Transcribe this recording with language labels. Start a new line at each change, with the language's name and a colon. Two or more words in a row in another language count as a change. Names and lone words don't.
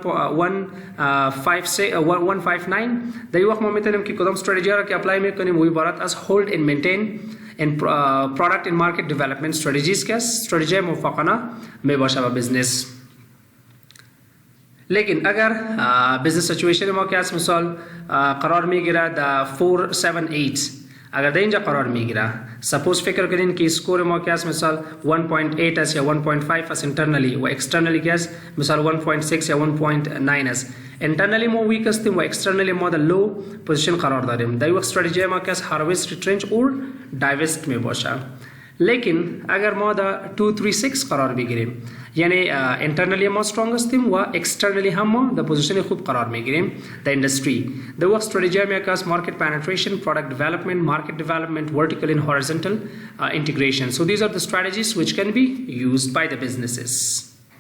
Persian: 159 در این وقت ما میتونیم که کدام استراتژی را که اپلای میکنیم و عبارت از
English: hold and maintain and product and market development strategies
Persian: که استراتژی موفقانه می باشه و بزنس. لیکن اگر
English: business situation
Persian: ما که از مثال قرار میگیره در 478 اگر در اینجا قرار میگیره سپوز فکر کنین که اسکور ما که از مثال 1.8 است یا 1.5 است internally و externally که است مثال 1.6 یا 1.9 است. internally ما ویک هستیم و externally ما در لو پوزیشن قرار داریم. در وقت استراتژی ما که از
English: harvest retrench or divest
Persian: می باشه. لیکن اگر ما در 236 قرار بگیریم یعنی internally ما strong هستیم و externally هم ما در پوزیشن خوب قرار میگیریم در industry. در وقت استراتژی ما که از
English: market penetration, product development, market development, vertical and horizontal integration. So these are the strategies which can be used by the businesses.